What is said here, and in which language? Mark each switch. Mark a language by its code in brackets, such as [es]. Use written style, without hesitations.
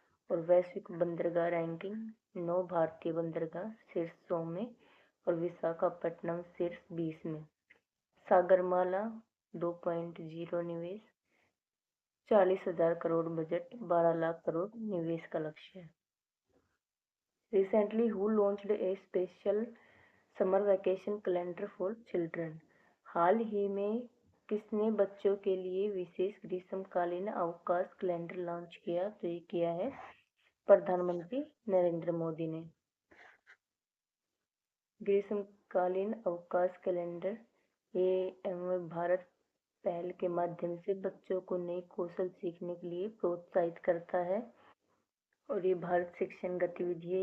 [hi] और वैश्विक बंदरगाह रैंकिंग 9 भारतीय बंदरगाह शीर्ष 100 में और विशाखापट्टनम शीर्ष 20 में। सागरमाला 2.0 निवेश 40,000 करोड़ बजट 12 लाख करोड़ निवेश का लक्ष्य है। [en] Recently, who launched a special summer vacation calendar for children? [hi] हाल ही में किसने बच्चों के लिए विशेष ग्रीष्मकालीन अवकाश कैलेंडर लॉन्च किया? तो ये किया है प्रधानमंत्री नरेंद्र मोदी ने। ग्रीष्मकालीन अवकाश कैलेंडर ये भारत पहल के माध्यम से बच्चों को नए कौशल सीखने के लिए प्रोत्साहित करता है और ये भारत शिक्षण गतिविधि है।